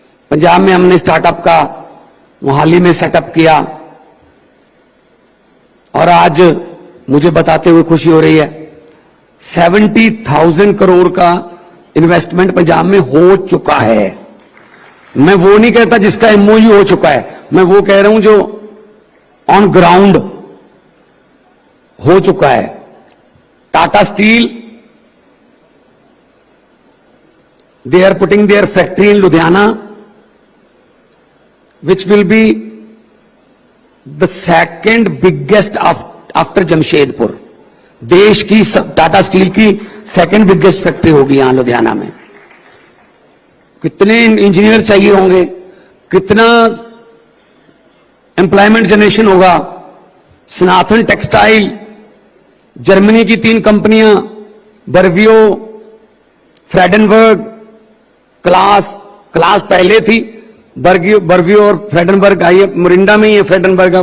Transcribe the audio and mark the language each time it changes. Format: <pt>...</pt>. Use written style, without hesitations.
<hi>पंजाब में हमने स्टार्टअप का मोहाली में सेटअप किया और आज मुझे बताते हुए खुशी हो रही है 70,000 करोड़ का इन्वेस्टमेंट पंजाब में हो चुका है। मैं वो नहीं कहता जिसका एमओयू हो चुका है, मैं वो कह रहा हूं जो ऑन ग्राउंड हो चुका है।</hi> <en>Tata steel, they are putting their factory in Ludhiana, which will be the second biggest after Jamshedpur.</en> <hi>देश की टाटा स्टील की सेकंड बिगेस्ट फैक्ट्री होगी यहां लुधियाना में। कितने इंजीनियर चाहिए होंगे, कितना एम्प्लॉयमेंट जनरेशन होगा। सनातन टेक्सटाइल, जर्मनी की 3 कंपनियां, बर्वियो, फ्रेडनबर्ग, क्लास पहले थी, बर्वियो और फ्रेडनबर्ग आई है, मोरिंडा में ही है फ्रेडनबर्ग।</hi>